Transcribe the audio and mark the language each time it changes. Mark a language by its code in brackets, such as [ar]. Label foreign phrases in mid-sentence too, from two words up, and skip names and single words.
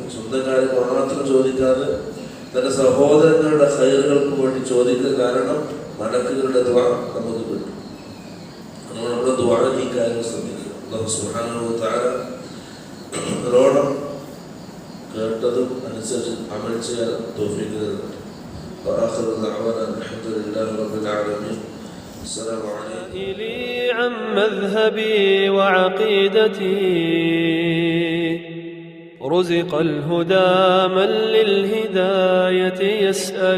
[ml] സ്വന്തം കാര്യം മാത്രം ചോദിക്കാതെ തന്റെ സഹോദരങ്ങളുടെ ഖൈറുകൾക്ക് വേണ്ടി ചോദിക്കുക. കാരണം മലക്കുകളുടെ ദുആ നമുക്ക് കിട്ടും. അതുകൊണ്ട് നമ്മുടെ ദുആ ഈ കാര്യം ശ്രദ്ധിക്കുക. [ar] الله سبحانه وتعالى [ml] നല്ലോണം കേട്ടതും അനുസരിച്ച് അമൽ ചെയ്യാൻ തൗഫീഖ് നൽകട്ടെ. [ar] وآخر دعوانا الحمد لله رب العالمين. السلام عليكم. لي عن مذهبي وعقيدتي رزق الهدى من للهداية يسأل.